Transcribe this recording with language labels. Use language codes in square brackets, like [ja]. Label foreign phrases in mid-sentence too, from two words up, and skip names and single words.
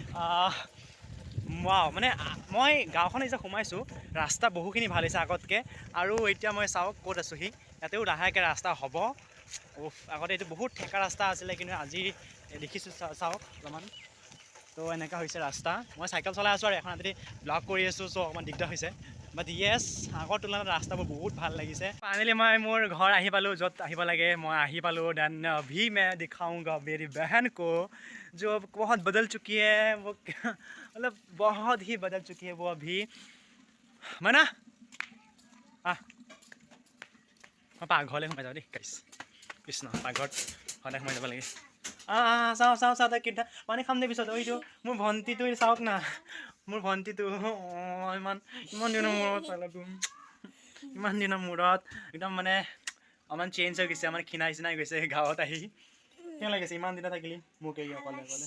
[as] মানে মই গাঁওখন এতিয়া সোমাইছোঁ ৰাস্তা বহুখিনি ভাল হৈছে আগতকৈ আৰু এতিয়া মই চাওক ক'ত আছোঁহি ইয়াতেও লাহেকৈ ৰাস্তা হ'ব আগতে এইটো বহুত ঠেকা ৰাস্তা আছিলে কিন্তু আজি দেখিছোঁ চাওক অলপমান তো এনেকুৱা হৈছে ৰাস্তা মই চাইকেল চলাই আছোঁ আৰু এখন যদি ব্লগ কৰি আছোঁ চ' অকণমান দিগদাৰ হৈছে বাট য়েছ আগৰ তুলনাত ৰাস্তাবোৰ বহুত ভাল লাগিছে ফাইনেলি মই মোৰ ঘৰ আহি পালোঁ য'ত আহিব লাগে মই আহি পালোঁ দেন [hi] अभी मैं दिखाऊंगा मेरी बहन को जो बहुत बदल चुकी है वो मतलब बहुत ही बदल चुकी है वो अभी माना [as] মই পাকঘৰলৈ সোমাই যাওঁ দেই গাইছ কৃষ্ণ পাকঘৰত সদায় সোমাই যাব লাগে চাওঁ তাই কেইটা পানী খাম দে পিছত এইটো মোৰ ভণ্টিটো চাওক না মোৰ ভণ্টিটো ইমান দিনৰ মূৰত পালাটো ইমান দিনৰ মূৰত একদম মানে অকণমান চেঞ্জ হৈ গৈছে আমাৰ খিনাই চিনাই গৈছে গাঁৱত আহি কেনে লাগিছে ইমান দিনা থাকিলি মোক এই অকলে